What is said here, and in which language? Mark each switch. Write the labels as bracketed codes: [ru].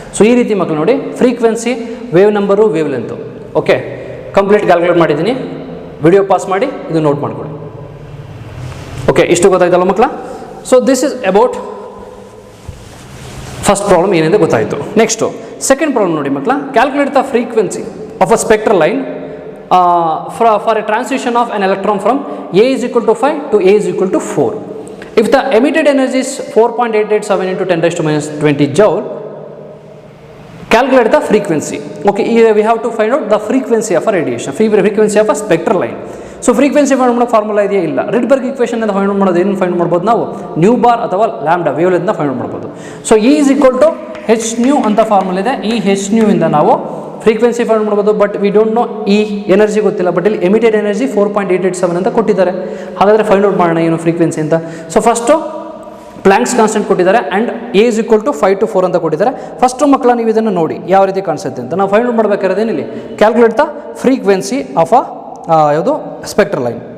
[kn] So ಈ ರೀತಿ ಮಕ್ಕಳು ನೋಡಿ, frequency, wave number, wave length. Okay, complete calculate ಮಾಡಿದ್ದೀನಿ. ವಿಡಿಯೋ ಪಾಸ್ ಮಾಡಿ ಇದು ನೋಟ್ ಮಾಡ್ಕೊಳ್ಳಿ. ಓಕೆ, ಇಷ್ಟು ಗೊತ್ತಾಯ್ತಲ್ಲ ಮಕ್ಕಳ. [en] so this is about first problem [kn] ಏನಿದೆ ಗೊತ್ತಾಯಿತು. ನೆಕ್ಸ್ಟು ಸೆಕೆಂಡ್ ಪ್ರಾಬ್ಲಮ್ ನೋಡಿ ಮಕ್ಕಳ. [en] Calculate the frequency of a spectral line for a transition of an electron from A is equal to 5 to A is equal to 4. If the emitted energy is 4.887 into 10⁻20 joule, calculate the frequency. Okay, here we have to find out the frequency of a radiation, frequency of a spectral line. [kn] So frequency find ಮಾಡೋ formula ಇದೆಯಾ? ಇಲ್ಲ. ರಿಡ್ಬರ್ಗ್ equation ಅಂತ find ಮಾಡೋದು ಏನು find ಮಾಡ್ಬೋದು ನಾವು? New bar ಅಥವಾ lambda wave ಲೆಂತ್ನ find ಮಾಡ್ಬೋದು. [en] so E is equal to hν [kn] ಅಂತ ಫಾರ್ಮುಲಾ ಇದೆ. ಈ hν ಇಂದ ನಾವು ಫ್ರೀಕ್ವೆನ್ಸಿ ಫೈಂಡ್ ಮಾಡ್ಬೋದು. [en] but we don't know [kn] ಈ ಎನರ್ಜಿ ಗೊತ್ತಿಲ್ಲ. ಬಟ್ ಇಲ್ಲಿ ಎಮಿಟೆಡ್ ಎನರ್ಜಿ 4.887 ಅಂತ ಕೊಟ್ಟಿದ್ದಾರೆ. ಹಾಗಾದರೆ ಫೈಂಡ್ ಔಟ್ ಮಾಡೋಣ ಏನು ಫ್ರೀಕ್ವೆನ್ಸಿ ಅಂತ. ಸೊ ಫಸ್ಟು ಪ್ಲ್ಯಾಂಕ್ಸ್ ಕಾನ್ಸ್ಟೆಂಟ್ ಕೊಟ್ಟಿದ್ದಾರೆ and [en] A is equal to 5 to 4 [kn] ಅಂತ ಕೊಟ್ಟಿದ್ದಾರೆ. ಫಸ್ಟು ಮಕ್ಕಳ ನೀವು ಇದನ್ನು ನೋಡಿ ಯಾವ ರೀತಿ ಕಾಣಿಸುತ್ತೆ ಅಂತ. ನಾವು ಫೈಂಡ್ ಔಟ್ ಮಾಡಬೇಕಾದ್ರೆ ಇಲ್ಲಿ [en] calculate the frequency of [kn] ಯಾವುದು ಸ್ಪೆಕ್ಟ್ರಲ್ ಲೈನ್.